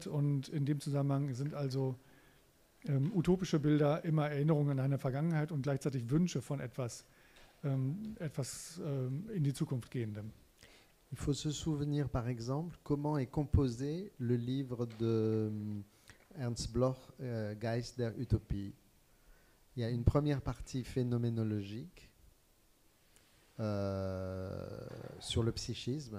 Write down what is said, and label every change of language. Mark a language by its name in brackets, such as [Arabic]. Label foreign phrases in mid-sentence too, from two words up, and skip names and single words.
[German] Und in dem Zusammenhang sind also utopische Bilder immer Erinnerungen an eine Vergangenheit und gleichzeitig Wünsche von etwas in die Zukunft gehendem. [French] Il faut se souvenir par exemple comment est composé le livre de Ernst Bloch, Geist der Utopie. Il y a une première partie phénoménologique sur le psychisme.